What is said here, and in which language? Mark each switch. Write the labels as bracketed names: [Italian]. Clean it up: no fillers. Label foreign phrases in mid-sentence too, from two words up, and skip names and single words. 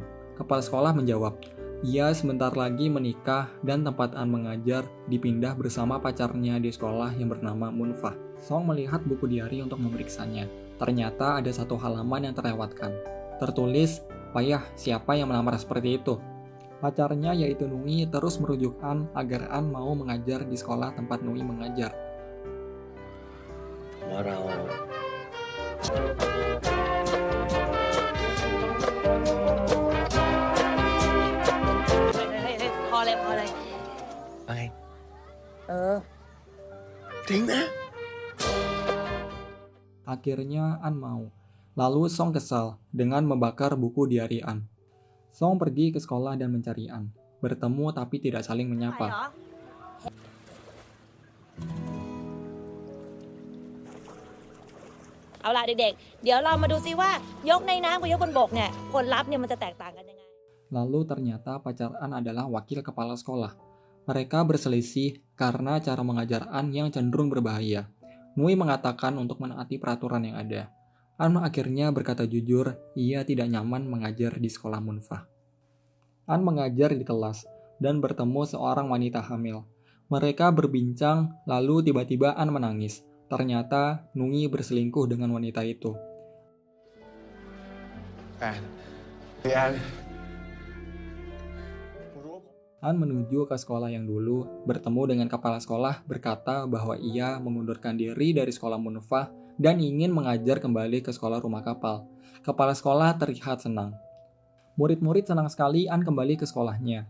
[Indonesian] Kepala sekolah menjawab, ia sebentar lagi menikah dan tempat An mengajar dipindah bersama pacarnya di sekolah yang bernama Munfah. Song melihat buku diary untuk memeriksanya. Ternyata ada satu halaman yang terlewatkan. Tertulis, payah siapa yang melamar seperti itu. Pacarnya yaitu Nui terus merujuk An agar An mau mengajar di sekolah tempat Nui mengajar. [Thai] ว่าเรา พอเลยพอเลย ไป เออ ทิ้งนะ [Indonesian] Akhirnya An mau. Lalu Song kesal dengan membakar buku diari An. Song pergi ke sekolah dan mencari An. Bertemu tapi tidak saling [Thai] ไปเหร [Indonesian] menyapa. [Thai] อ เอาล่ะเด็กๆ เดี๋ยวเรามาดูซิว่ายกในน้ำกับยกบนบกเนี่ยผลลัพธ์เนี่ยมันจะแตกต่างกันยังไง [Indonesian] Lalu ternyata pacar An adalah wakil kepala sekolah. Mereka berselisih karena cara mengajar An yang cenderung berbahaya. Nui mengatakan untuk menaati peraturan yang ada. An akhirnya berkata jujur, ia tidak nyaman mengajar di sekolah Munfah. An mengajar di kelas dan bertemu seorang wanita hamil. Mereka berbincang, lalu tiba-tiba An menangis. Ternyata Nui berselingkuh dengan wanita itu. [Thai] แอนพี่แอน [Indonesian] An menuju ke sekolah yang dulu, bertemu dengan kepala sekolah, berkata bahwa ia mengundurkan diri dari sekolah Munfah dan ingin mengajar kembali ke sekolah rumah kapal. Kepala sekolah terlihat senang. Murid-murid senang sekali An kembali ke sekolahnya.